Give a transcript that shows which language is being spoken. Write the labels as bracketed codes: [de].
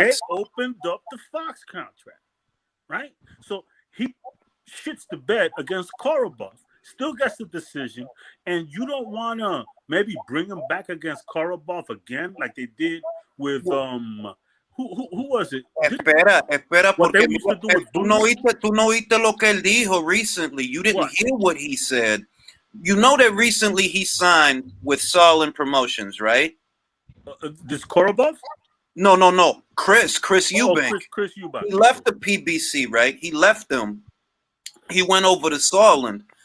[en] They opened up the Fox contract, right? So he shits the bed against Korobov. Still gets the decision, and you don't want to maybe bring him back against Korobov again, like they did with who was it? [es] Espera, porque tú no oíste lo que él dijo [en] recently. You didn't hear what he said. You know that recently he signed with Solid Promotions, right? This Korobov? No. Chris Eubank. Chris Eubank. He left the PBC, right? He left them. He went over to Solid.